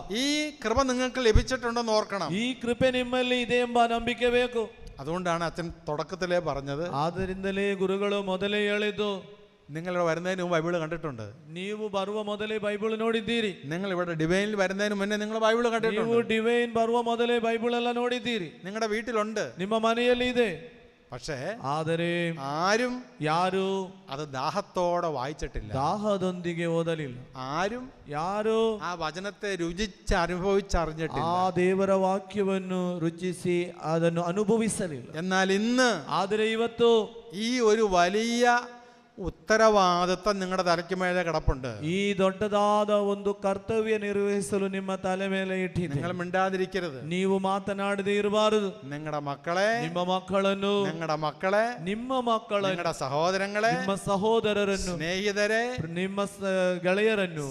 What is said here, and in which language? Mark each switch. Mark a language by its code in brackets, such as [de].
[ml] ഈ കൃപ നിങ്ങൾക്ക് ലഭിച്ചിട്ടുണ്ടെന്ന് ഓർക്കണം. [kn] ಈ ಕೃಪೆ ನಿಮ್ಮಲ್ಲಿ ಇದೆ ಎಂಬ ನಂಬಿಕೆ ಬೇಕು. [ml] അതുകൊണ്ടാണ് അച്ഛൻ തുടക്കത്തിലേ പറഞ്ഞത്, [kn] ಆದ್ದರಿಂದಲೇ ಗುರುಗಳು ಮೊದಲೇ ಹೇಳಿದ್ದು, [ml] നിങ്ങളിവിടെ വരുന്നതിന് മുമ്പ് ബൈബിൾ കണ്ടിട്ടുണ്ട്. [kn] ನೀವು ಬರುವ ಮೊದಲೇ ಬೈಬಲ್ ನೋಡಿದ್ದೀರಿ. [ml] നിങ്ങൾ ഇവിടെ ഡിവൈനിൽ വരുന്നതിന് മുന്നേ നിങ്ങൾ ബൈബിൾ [kn] ನೀವು [ml] കണ്ടിട്ടുണ്ട്. [kn] ಡಿವೈನ್ ಬರುವ ಮೊದಲೇ ಬೈಬಲ್ ಎಲ್ಲ ನೋಡಿದ್ದೀರಿ. [ml] നിങ്ങളുടെ വീട്ടിലുണ്ട്. [kn] ನಿಮ್ಮ ಮನೆಯಲ್ಲಿ ಇದೆ. [ml] പക്ഷേ [kn] ಆದರೆ [ml] ആരും [kn] ಯಾರು [ml] അത് ദാഹത്തോടെ വായിച്ചിട്ടില്ല. [kn] ದಾಹದೊಂದಿಗೆ ಓದಲಿಲ್ಲ. [ml] ആരും [kn] ಯಾರು [ml] ആ വചനത്തെ രുചിച്ച് അനുഭവിച്ചറിഞ്ഞിട്ടില്ല. [kn] ಆ ದೇವರ ವಾಕ್ಯವನ್ನು ರುಚಿಸಿ ಅದನ್ನು ಅನುಭವಿಸಲಿಲ್ಲ. [ml] എന്നാൽ ഇന്ന് [kn] ಆದರೆ ಇವತ್ತು [ml] ഈ ഒരു വലിയ ഉത്തരവാദിത്വം നിങ്ങളുടെ തലയ്ക്ക് മേലെ കിടപ്പുണ്ട്. [kn] ಈ ದೊಡ್ಡದಾದ ಒಂದು ಕರ್ತವ್ಯ ನಿರ್ವಹಿಸಲು ನಿಮ್ಮ ತಲೆ ಮೇಲೆ ಇಟ್ಟಿದೆ. [ml] നിങ്ങൾ മിണ്ടാതിരിക്കരുത്. [kn] ನೀವು ಮಾತನಾಡದೇ ಇರಬಾರದು. [ml] നിങ്ങളുടെ മക്കളെ, [kn] ನಿಮ್ಮ ಮಕ್ಕಳನ್ನು, [ml] നിങ്ങളുടെ മക്കളെ, [kn] ನಿಮ್ಮ ಮಕ್ಕಳನ್ನು, [ml] നിങ്ങളുടെ സഹോദരങ്ങളെ, [kn] ನಿಮ್ಮ ಸಹೋದರರನ್ನು, [ml] സ്നേഹിതരെ, [kn] ನಿಮ್ಮ ಗೆಳೆಯರನ್ನು,